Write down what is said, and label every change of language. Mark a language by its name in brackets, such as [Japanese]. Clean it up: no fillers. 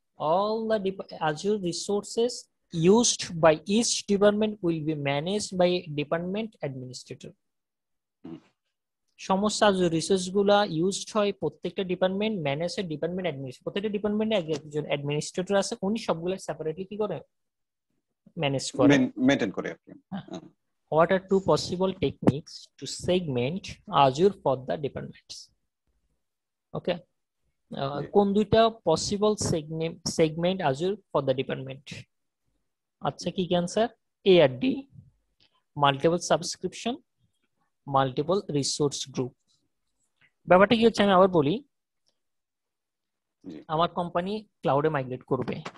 [English] all the Azure resources used by each department will be managed by a department administrator. [Bangla] সমস্ত Azure resource গুলা used হয় প্রত্যেকটা department manage হয় department administrator, প্রত্যেকটা ডিপার্টমেন্টে একজন অ্যাডমিনিস্ট্রেটর আছে, উনি সবগুলো সেপারেটলি কি করে ম্যানেজ করে, মেইনটেইন করে আপনি [English] what are two possible techniques to segment Azure for the departments? [Bangla] Okay, কোন দুইটা possible segment Azure for the department? আচ্ছা কি ক্যান্সার, এ আর D, multiple subscription, multiple resource group. ব্যাপারটা কি হচ্ছে আমি আবার বলি, আমার কোম্পানি ক্লাউডে মাইগ্রেট করবে,